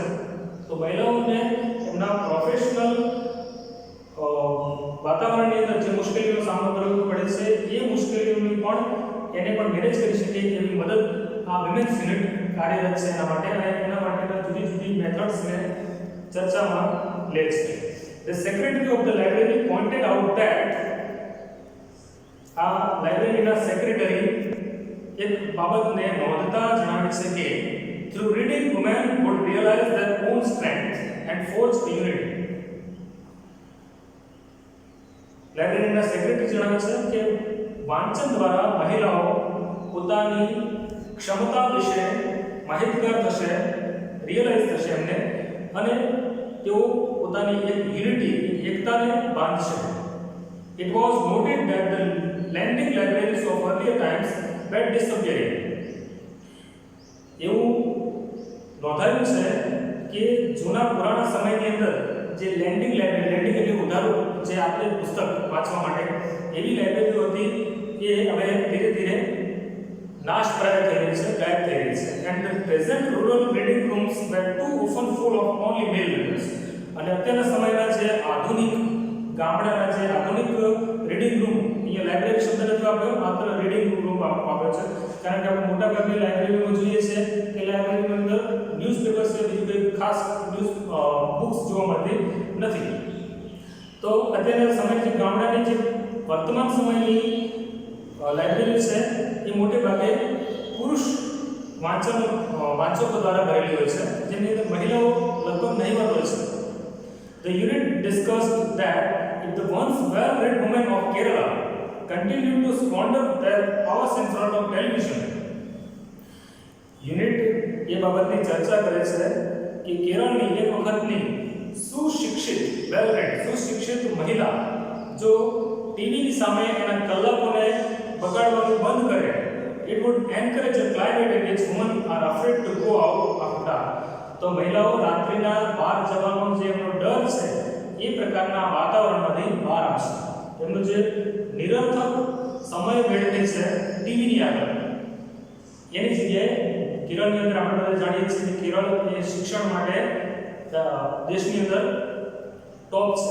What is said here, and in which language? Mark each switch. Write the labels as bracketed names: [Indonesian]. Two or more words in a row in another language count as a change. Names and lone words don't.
[Gujarati] તો મહિલાઓને એમના પ્રોફેશનલ વાતાવરણની અંદર જે મુશ્કેલીઓનો સામનો કરવો પડે છે એ મુશ્કેલીઓની પણ એને પણ મેનેજ કરી શકે એવી મદદ આ [English] women's unit [Gujarati] કાર્યરત છે એના માટે, અને એના માટેના જુદી જુદી મેથડ્સને ચર્ચામાં લે છે. [English] The secretary of the library pointed out that [Gujarati] આ લાઇબ્રેરીના સેક્રેટરી એક બાબતને નોંધતા જણાવે છે કે [English] through reading women would realize their own strength and forge the unity. [Gujarati] લાઇબ્રેરીના સેક્રેટરી જણાવે છે કે વાંચન દ્વારા મહિલાઓ પોતાની ક્ષમતા વિશે માહિતગાર થશે, રિયલાઇઝ થશે એમને, અને તેઓ પોતાની એક યુનિટી, એકતાને બાંધશે. [English] It was noted that the lending libraries of earlier times were disappearing. [Gujarati] એવું નોંધાયું છે કે જૂના પુરાણા સમયની અંદર જે [English] lending library, [Gujarati] લેન્ડિંગ એટલે ઉધારો જે આપણે પુસ્તક વાંચવા માટે એવી લાઇબ્રેરીઓ હતી એ હવે ધીરે ધીરે નાશ પ્રાય થઈ રહી છે, ગાયબ થઈ રહી છે. [English] And the present rural reading rooms were too often full of only male readers. [Gujarati] અને અત્યારના સમયના જે આધુનિક ગામડાના જે આધુનિક [English] reading room, [Gujarati] અહીંયા લાઇબ્રેરી શબ્દ નથી વાપર્યો, માત્ર [English] reading room [Gujarati] વાપર્યો છે. કારણ કે આપણે મોટાભાગની લાઇબ્રેરીમાં જોઈએ છે કે લાઇબ્રેરીની અંદર ન્યૂઝપેપર્સ છે, બીજું કંઈ ખાસ [English] news books [Gujarati] જોવા મળતી નથી. તો અત્યારના સમયની જે ગામડાની જે વર્તમાન સમયની લાઇબ્રેરી છે એ મોટે ભાગે પુરુષ વાંચકો દ્વારા ભરેલી હોય છે, જેની અંદર મહિલાઓ લગભગ નહીવત હોય છે. [English] The unit discussed that if the once well-read women of Kerala continued to squander their hours in front of television, [Gujarati] યુનિટ એ બાબતની ચર્ચા કરે છે કે કેરળની એક વખતની સુશિક્ષિત મહિલા જો ટીવીની સામે એના કલાકોને બગાડવાનું બંધ કરે, [English] it would encourage a climate in which women are afraid to go out after dark. [Gujarati] તો મહિલાઓ રાત્રિના બહાર જવાનો જે એમનો ડર છે એ પ્રકારના વાતાવરણમાંથી બહાર આવશે. એમનો જે નિરર્થક સમય વેડફે છે ટીવીની આગળ, એની જગ્યાએ કેરળની અંદર આપણે બધા જાણીએ છીએ કે કેરળ એ શિક્ષણ માટે દેશની અંદર ટોપ છે.